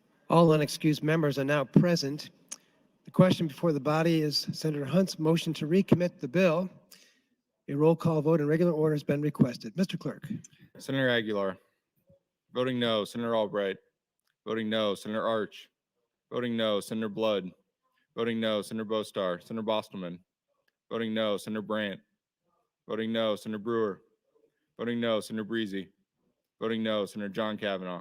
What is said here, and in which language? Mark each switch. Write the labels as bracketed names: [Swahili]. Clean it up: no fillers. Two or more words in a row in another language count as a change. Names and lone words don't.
[English] All unexcused members are now present. The question before the body is Senator Hunt's motion to recommit the bill. A roll call vote in regular order has been requested. Mr. Clerk. Senator Aguilar. Voting no, Senator Albright. Voting no, Senator Arch. Voting no, Senator Blood. Voting no, Senator Bostar. Senator Bostelman. Voting no, Senator Brandt. Voting no, Senator Brewer. Voting no, Senator Breezy. Voting no, Senator John Kavanaugh.